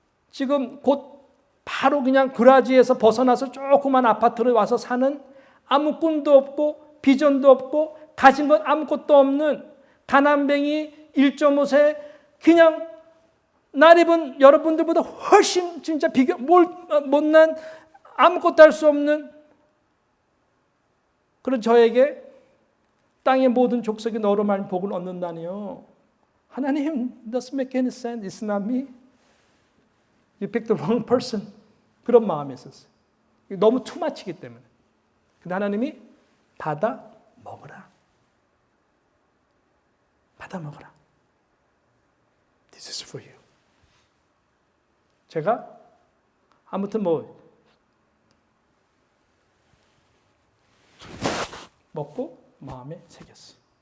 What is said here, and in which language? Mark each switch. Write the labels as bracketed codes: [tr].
[ko] 지금 곧 바로 그냥 그라지에서 벗어나서 조그만 아파트를 와서 사는 아무 꿈도 없고 비전도 없고 가진 건 아무것도 없는 가난뱅이 1.5세 그냥 날 입은 여러분들보다 훨씬 진짜 못난 아무것도 할 수 없는 그런 저에게 땅의 모든 족속이 너로 말미암아 복을 얻는다니요. [en] 하나님, doesn't make any sense. It's not me. You picked the wrong person. [ko] 그런 마음이 있었어요. 너무 투마치기 때문에. 근데 하나님이 받아 먹어라. 받아 먹어라. [en] This is for you. [ko] 제가 아무튼 먹고 마음에 새겼어요.